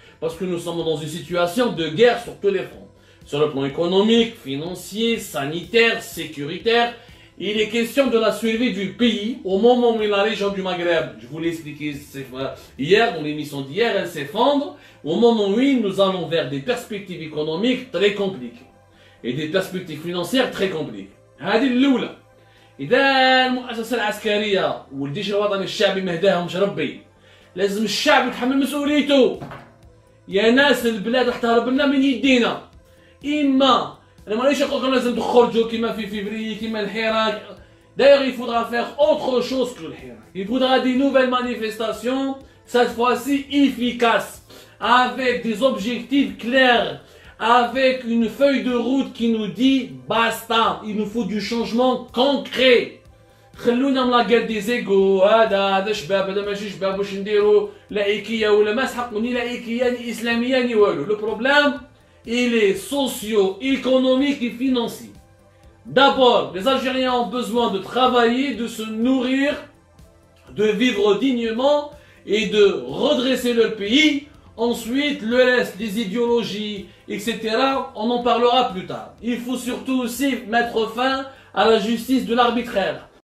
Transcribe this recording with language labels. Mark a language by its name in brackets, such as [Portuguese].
[French] Parce que nous sommes dans une situation de guerre sur tous les fronts. Sur le plan économique, financier, sanitaire, sécuritaire, Il est question de la survie du pays au moment où la région du Maghreb, je vous l'ai expliqué hier, dans l'émission d'hier, elle s'effondre, au moment où nous allons vers des perspectives économiques très compliquées et des perspectives financières très compliquées. [Arabic] هذه الأولى. إذا المؤسسة العسكرية والجيش الوطني الشعبي ما هداهمش ربي، لازم الشعب يتحمل مسؤوليته. يا ناس البلاد راح تهرب لنا من يدينا. إما أنا مانيش نقول لكم لازم تخرجوا كيما في فيفري كيما الحراك. [French] D'ailleurs, il faudra faire autre chose que le Hirak. Il faudra des nouvelles manifestations, cette fois-ci efficaces, avec des objectifs clairs, avec une feuille de route qui nous dit basta, il nous faut du changement concret. [Arabic] خلونا من لا [French] guerre des égos، [Arabic] هذا شباب هذا ماشي شباب واش نديرو لائكيه ولا ما سحقوا ني لائكيه ني اسلاميه ني والو. [French] Le problème, il est socio-économique et financier. D'abord, les Algériens ont besoin de travailler, de se nourrir, de vivre dignement et de redresser leur pays. Ensuite, le reste, les idéologies, etc., on en parlera plus tard. Il faut surtout aussi mettre fin à la justice de l'arbitraire.